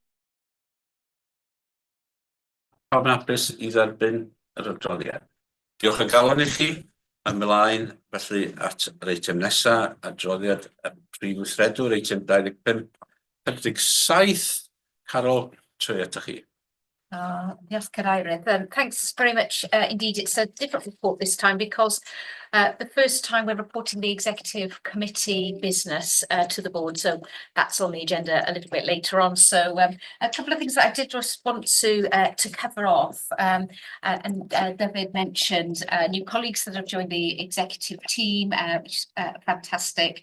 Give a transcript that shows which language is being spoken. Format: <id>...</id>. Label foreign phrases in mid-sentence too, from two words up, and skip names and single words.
<cy>Pawb yn hapus i dderbyn yr adroddiad. Diolch o galon i chi. Ymlaen felly at yr eitem nesaf, adroddiad y prif weithredwr, eitem 25-47. Carol, trwy atoch chi.</cy> <en>Yes, Cadeirydd. Thanks very much indeed. It's a different report this time because the first time we're reporting the executive committee business to the board, so that's on the agenda a little bit later on. So a couple of things that I did just want to cover off, and David mentioned new colleagues that have joined the executive team, which is fantastic.</en>